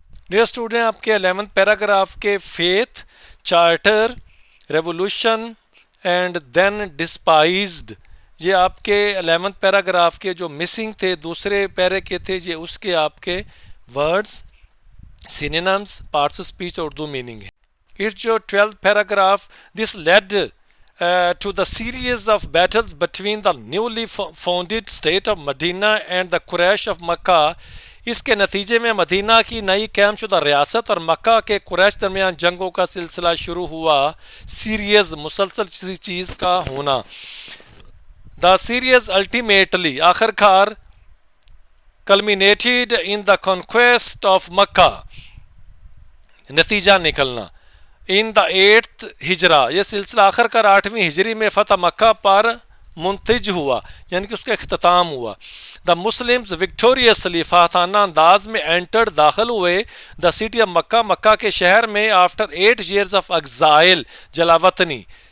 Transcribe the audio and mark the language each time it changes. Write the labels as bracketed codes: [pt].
[ur] Dear student, آپ کے 11th paragraph کے faith, charter, revolution and then ڈسپائزڈ، یہ آپ کے 11th پیراگراف کے جو مسنگ تھے، دوسرے پیرے کے تھے، یہ اس کے آپ کے words, synonyms, parts of speech اور اردو میننگ ہے. [en] It's your 12th paragraph. This led to the series of battles between the newly founded state of Medina and the Quraysh of Makkah. [ur] اس کے نتیجے میں مدینہ کی نئی قائم شدہ ریاست اور مکہ کے قریش درمیان جنگوں کا سلسلہ شروع ہوا. سیریز، مسلسل کسی چیز کا ہونا. [en] The series ultimately، آخر کار، culminated in the conquest of Makkah، [ur] نتیجہ نکلنا. [en] in the 8th ہجرہ، [ur] یہ سلسلہ آخر کار 8ویں ہجری میں فتح مکہ پر منتج ہوا، یعنی کہ اس کا اختتام ہوا. [en] the Muslims victoriously, [ur] فاتحانہ انداز میں، انٹرڈ، داخل ہوئے. [en] the city of Mecca, [ur] مکہ کے شہر میں. [en] After 8 years of exile, جلاوطنی.